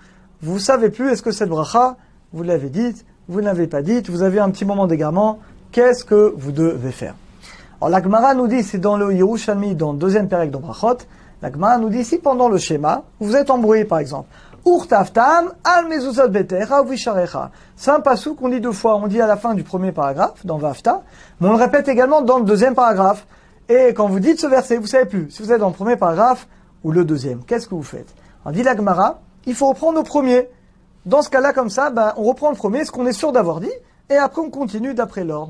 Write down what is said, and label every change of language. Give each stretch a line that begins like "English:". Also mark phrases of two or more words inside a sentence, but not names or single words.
French: Vous ne savez plus, est-ce que cette bracha, vous l'avez dite, vous ne l'avez pas dite, vous avez un petit moment d'égarement, qu'est-ce que vous devez faire? Alors la Gemara nous dit, c'est dans le Yerushalmi, dans le deuxième pérec de Brachot, la Gemara nous dit, si pendant le schéma, vous êtes embrouillé par exemple,
Hebrew: וכתבתם על מזוזות ביתך ובשעריך.
French: C'est un passou qu'on dit deux fois, on dit à la fin du premier paragraphe, dans Vafta, mais on le répète également dans le deuxième paragraphe. Et quand vous dites ce verset, vous savez plus, si vous êtes dans le premier paragraphe ou le deuxième, qu'est-ce que vous faites? On dit la Gemara, il faut reprendre au premier. Dans ce cas-là, comme ça, on reprend le premier, ce qu'on est sûr d'avoir dit, et après on continue d'après l'ordre.